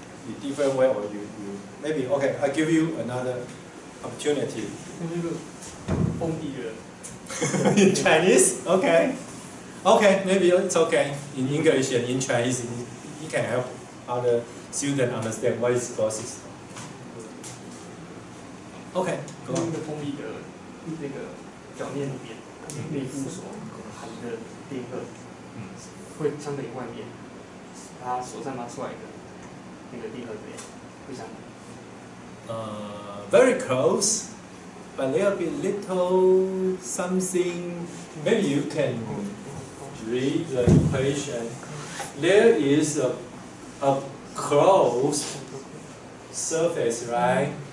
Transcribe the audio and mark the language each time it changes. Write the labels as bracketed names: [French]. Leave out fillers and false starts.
[English] In different way, or you maybe? Okay. I give you another opportunity. In Chinese? Okay. Okay, maybe it's okay. In English and in Chinese, you can help other students understand what is Gauss's law. Okay, go [Chinese] 那 [English] on. [Chinese] 个封闭的那个表面里面，内附所含的电荷会相等于外面它所散发出来的那个电荷怎么样？会相等。 [English] Very close, but there will be little something. Maybe you can read the equation. There is a closed surface, right?